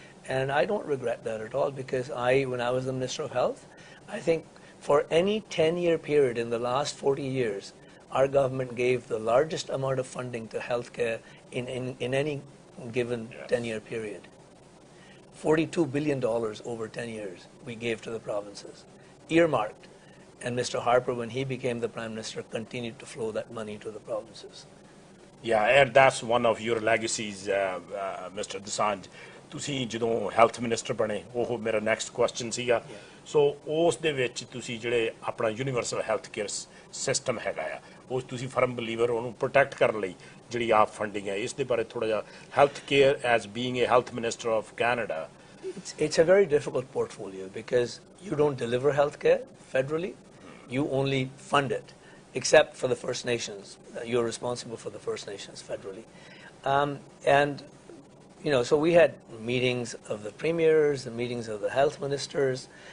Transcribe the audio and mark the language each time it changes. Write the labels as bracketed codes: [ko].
[en] And I don't regret that at all because when I was the Minister of Health, I think for any 10-year period in the last 40 years, our government gave the largest amount of funding to healthcare in any given 10-year period. $42 billion over 10 years we gave to the provinces, earmarked. And Mr. Harper, when he became the Prime Minister, continued to flow that money to the provinces. Yeah, and that's one of your legacies, Mr. DOSANJH. [pa] ਤੁਸੀਂ ਜਦੋਂ health minister ਬਣੇ ਉਹ ਮੇਰਾ next question ਸੀਗਾ ਸੋ ਉਸ ਦੇ ਵਿੱਚ ਤੁਸੀਂ ਜਿਹੜੇ ਆਪਣਾ ਯੂਨੀਵਰਸਲ [en] Health care system ਹੈਗਾ ਆ ਉਸ ਤੁਸੀਂ ਫਰਮ ਬਲੀਵਰ ਉਹਨੂੰ ਪ੍ਰੋਟੈਕਟ ਕਰਨ ਲਈ ਜਿਹੜੀ ਆਪ ਫੰਡਿੰਗ ਹੈ ਇਸ ਦੇ ਬਾਰੇ ਥੋੜਾ ਜਿਹਾ health care as being a health minister of Canada It's a very difficult portfolio because you don't deliver healthcare federally, you only fund it, except for the First Nations. You're responsible for the First Nations federally. And you know, so we had meetings of the premiers, the meetings of the health ministers,